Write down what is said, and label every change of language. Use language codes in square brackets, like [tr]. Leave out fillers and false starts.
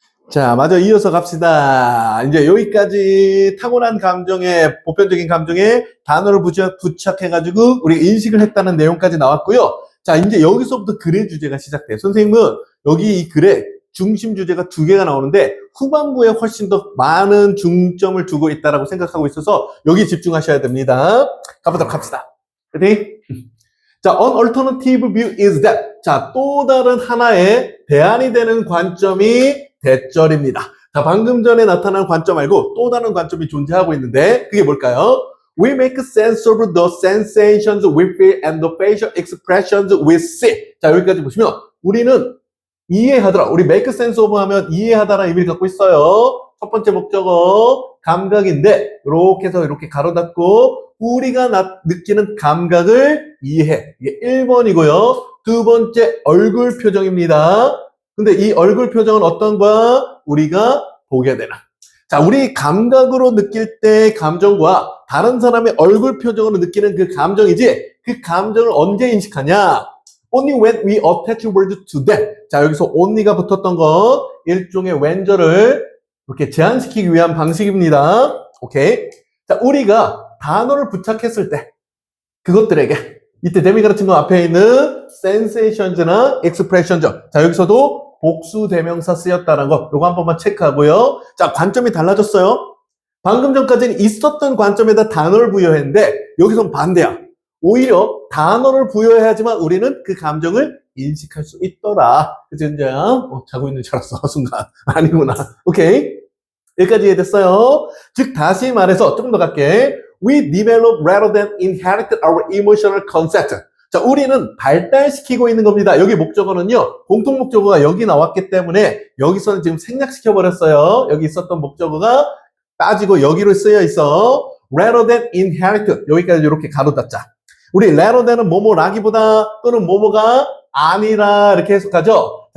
[ko] 자, 마저 이어서 갑시다. 이제 여기까지 타고난 감정에, 보편적인 감정에 단어를 부착해가지고 우리가 인식을 했다는 내용까지 나왔고요. 자, 이제 여기서부터 글의 주제가 시작돼요. 선생님은 여기 이 글에 중심 주제가 2개가 나오는데 후반부에 훨씬 더 많은 중점을 두고 있다라고 생각하고 있어서 여기 집중하셔야 됩니다. 가보도록 합시다. ready? [en] 자, an alternative view is that. [ko] 자, 또 다른 하나의 대안이 되는 관점이 대절입니다. 자, 방금 전에 나타난 관점 말고 또 다른 관점이 존재하고 있는데 그게 뭘까요? [en] We make sense of the sensations we feel and the facial expressions we see. [ko] 자, 여기까지 보시면 우리는 이해하더라. 우리 make sense of 하면 이해하다라는 의미를 갖고 있어요. 첫 번째 목적어 감각인데 이렇게 해서 이렇게 가로 닫고 우리가 느끼는 감각을 이해해. 이게 1번이고요. 두 번째 얼굴 표정입니다. 근데 이 얼굴 표정은 어떤 거야? 우리가 보게 되나. 자, 우리 감각으로 느낄 때 감정과 다른 사람의 얼굴 표정으로 느끼는 그 감정이지 그 감정을 언제 인식하냐? [en] Only when we attach words to them. [ko] 자, 여기서 only가 붙었던 거 일종의 왼절을 이렇게 제한시키기 위한 방식입니다. 오케이. 자, 우리가 단어를 부착했을 때 그것들에게 이때 데미 가르친 거 앞에 있는 sensations나 expressions. 자, 여기서도 복수 대명사 쓰였다는 거 요거 한 번만 체크하고요. 자, 관점이 달라졌어요. 방금 전까지는 있었던 관점에다 단어를 부여했는데 여기선 반대야. 오히려 단어를 부여해야지만 우리는 그 감정을 인식할 수 있더라. 그치, 이제? 자고 있는 줄 알았어, 순간. 아니구나. 오케이. 여기까지 이해됐어요? 즉, 다시 말해서 조금 더 갈게. [en] We develop rather than inherit our emotional concept. [ko] 자, 우리는 발달시키고 있는 겁니다. 여기 목적어는요, 공통 목적어가 여기 나왔기 때문에 여기서는 지금 생략시켜버렸어요. 여기 있었던 목적어가 빠지고 여기로 쓰여 있어. [en] rather than inherit. [ko] 여기까지 이렇게 가로 닫자. 우리 rather than 은 뭐뭐라기보다 또는 뭐뭐가 아니라 이렇게 해석하죠.